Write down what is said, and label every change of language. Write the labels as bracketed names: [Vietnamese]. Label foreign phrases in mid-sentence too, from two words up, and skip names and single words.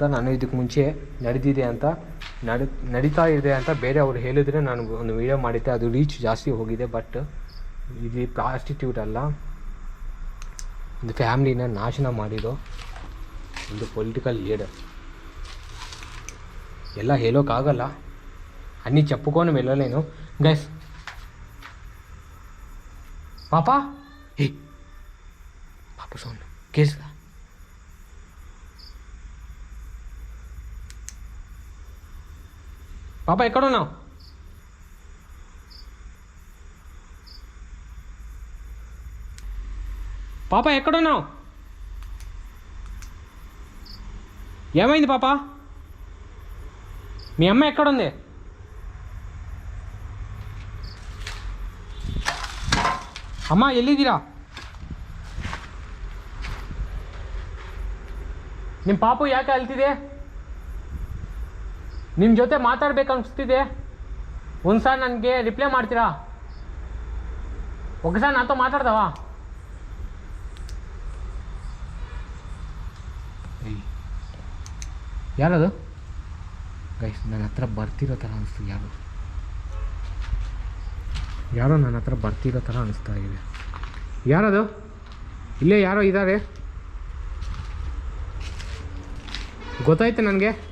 [Kannada] ನಾನು ಇದಕ್ಕೆ ಮುಂಚೆ ನಡೆದಿದೆ ಅಂತ ನಡೀತಾ ಇದೆ ಅಂತ ಬೇರೆ ಅವ್ರು ಹೇಳಿದ್ರೆ ನಾನು ಒಂದು ವೀಡಿಯೋ ಮಾಡಿದ್ದೆ, ಅದು ರೀಚ್ ಜಾಸ್ತಿ ಹೋಗಿದೆ. ಬಟ್ ಇದು ಪ್ರಾಸ್ಟಿಟ್ಯೂಟ್ ಅಲ್ಲ, ಒಂದು ಫ್ಯಾಮ್ಲಿನ ನಾಶನ ಮಾಡಿರೋ ಒಂದು [English] political leader. [Kannada] ಎಲ್ಲ ಹೇಳೋಕ್ಕಾಗಲ್ಲ, [Telugu] అన్నీ చెప్పుకొని వెళ్ళలేను గైస్. పాపా పాప సౌండ్ కేసుగా. పాప ఎక్కడున్నావు? పాప ఎక్కడున్నావు? ఏమైంది పాప? మీ అమ్మ ఎక్కడుంది? [Kannada] ಅಮ್ಮ ಎಲ್ಲಿದ್ದೀರಾ? ನಿಮ್ಮ ಪಾಪು ಯಾಕೆ ಅಳ್ತಿದೆ? ನಿಮ್ಮ ಜೊತೆ ಮಾತಾಡ್ಬೇಕು ಅನಿಸ್ತಿದೆ. ಒಂದು ಸಾರಿ ನನಗೆ ರಿಪ್ಲೈ ಮಾಡ್ತೀರಾ? [Telugu] ఒకసారి నాతో మాట్లాడతావా? [Kannada] ಯಾರದು ಗೈಸ್? ನನ್ನ ಹತ್ರ ಬರ್ತಿರೋ ಥರ ಅನಿಸ್ತು. ಯಾರೋ ನನ್ನ ಹತ್ರ ಬರ್ತಿರೋ ಥರ ಅನಿಸ್ತಾ ಇದೆ. ಯಾರದು? ಇಲ್ಲೇ ಯಾರೋ ಇದ್ದಾರೆ, ಗೊತ್ತಾಯ್ತು ನನಗೆ.